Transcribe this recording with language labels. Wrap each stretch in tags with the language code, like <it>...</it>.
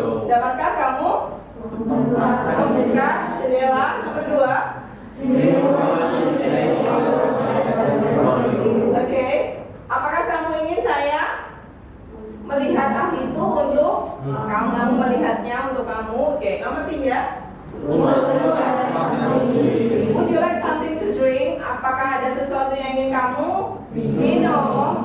<id>Dapatkah kamu membuka jendela? Nomor 2. Oke. Apakah kamu ingin saya melihat hal itu untuk kamu, melihatnya untuk kamu? Oke. Nomor 3.</id> <en>Would you like something to drink?</en> <id>Apakah ada sesuatu yang ingin kamu minum?</id>